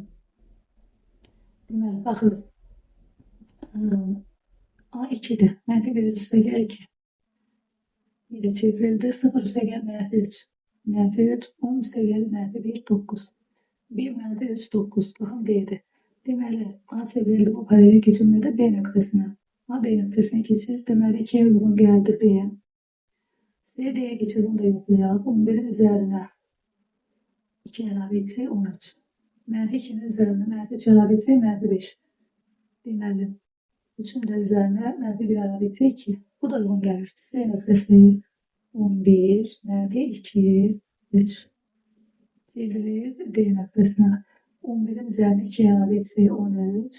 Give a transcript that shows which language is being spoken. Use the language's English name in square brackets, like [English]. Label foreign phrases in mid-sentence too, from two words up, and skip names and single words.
[Azerbaijani] Deməli, baxın. A2'de mənfi 1 üstə gəl 2. 1'e çevrildi. 0 üstə gəl mənfi 3. Mənfi 3, 10 üstə gəl mənfi 1, 9. 1 mənfi 3, 9. Baxın D'dir. Deməli, A çevrildi bu paralel keçirmədə B nöqtəsinə. A B nöqtəsinə keçir. Deməli 2'ye [Turkish] uygun geldi [Azerbaijani] B. [Turkish] C D'ye geçir. Bunu da yoklayalım. 11'in üzerine 2 [Azerbaijani] əlavə etsək [Turkish] 13. [Azerbaijani] Mənfi 2'nin üzerine mənfi 3 əlavə etsək mənfi 5. Deməli 3'ün de üzerine mənfi 1 əlavə etsək 2. [Turkish] Bu da uygun gelir. C nöqtəsi 11, mənfi 2, 3. [Azerbaijani] Çevrilir D nöqtəsinə. 11'in üzerine 2 əlavə etsək 13.